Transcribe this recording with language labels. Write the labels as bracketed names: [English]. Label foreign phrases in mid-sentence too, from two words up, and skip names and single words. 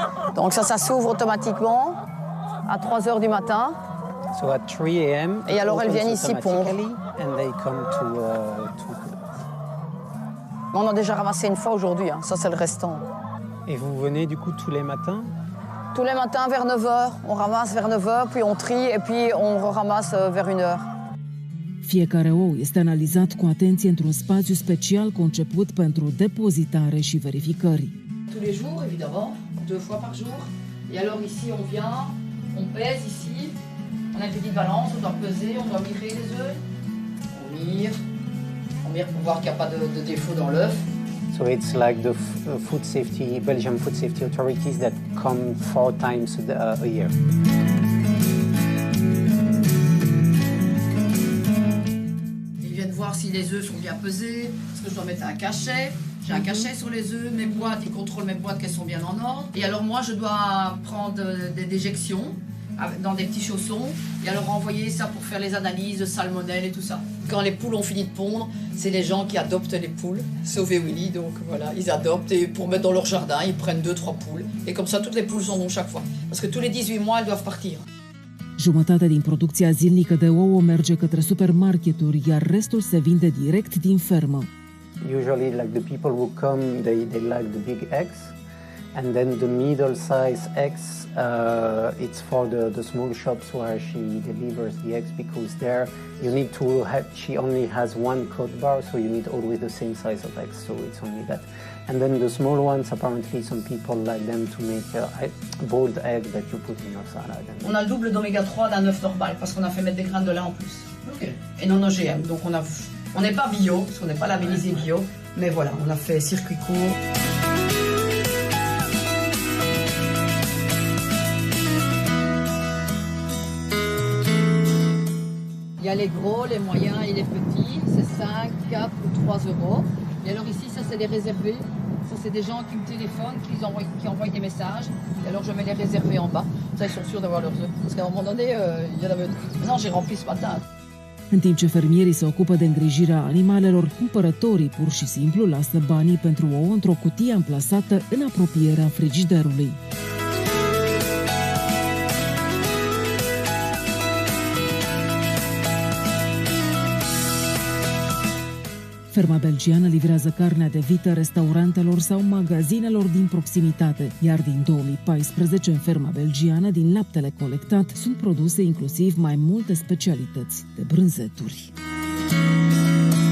[French] Donc ça s'ouvre automatiquement à 3 heures du matin. [English] So at 3 a.m. [French] Et alors elles viennent ici pondre. [English] And they come to [French] On a déjà ramassé une fois aujourd'hui, hein. Ça c'est le restant. Et vous venez du coup tous les matins? Tous les matins vers 9h, on ramasse vers 9h, puis on trie et puis on ramasse vers 1h. [Romanian] Fiecare ou este analizat cu atenție într-un spațiu special conceput pentru depozitare și verificări. [French] Tous les jours, évidemment, 2 fois par jour. Et alors ici, on vient, on pèse ici. On a une petite balance, on doit peser, on doit mirer les œufs. On mire pour voir qu'il n'y a pas de défaut dans l'œuf. [English] So it's like the food safety, Belgian food safety authorities that come 4 times a year. [French] Ils viennent voir si les œufs sont bien pesés, est-ce que je dois mettre un cachet. J'ai un cachet sur les œufs, mes boîtes, ils contrôlent mes boîtes qu'elles sont bien en ordre. Et alors moi, je dois prendre des déjections dans des petits chaussons et alors envoyer ça pour faire les analyses de salmonelle et tout ça. Quand les poules ont fini de pondre, c'est les gens qui adoptent les poules, sauf Willy, donc voilà, ils adoptent et pour mettre dans leur jardin, ils prennent 2-3 poules. Et comme ça, toutes les poules sont bons chaque fois. Parce que tous les 18 mois, elles doivent partir. [Romanian] Jumătate din producția zilnică de ouă merge către supermarketuri, iar restul se vinde direct din fermă. [English] Usually, like the people who come, they like the big eggs, and then the middle-size eggs, it's for the small shops where she delivers the eggs, because there you need to have, she only has one code bar, so you need always the same size of eggs, so it's only that. And then the small ones, apparently some people like them to make a boiled egg that you put in your salad. [French] On a le double d'oméga 3 d'un œuf normal, parce qu'on a fait mettre des graines de lait en plus. [English] Okay. [French] Et non OGM, donc on n'est pas bio, parce qu'on n'est pas labellisé bio, mais voilà, on a fait circuit court. Il y a les gros, les moyens et les petits, c'est 5, 4 ou 3 euros. Et alors ici, ça c'est les réservés. Ça c'est des gens qui me téléphonent, qui envoient des messages. Et alors je mets les réservés en bas. Ça, ils sont sûrs d'avoir leurs œufs. Parce qu'à un moment donné, il y en avait... Maintenant, j'ai rempli ce matin. [Romanian] În timp ce fermierii se ocupă de îngrijirea animalelor, cumpărătorii pur și simplu lasă banii pentru ouă într-o cutie amplasată în apropierea frigiderului. Ferma belgiană livrează carnea de vită restaurantelor sau magazinelor din proximitate, iar din 2014 în ferma belgiană, din laptele colectat, sunt produse inclusiv mai multe specialități de brânzeturi.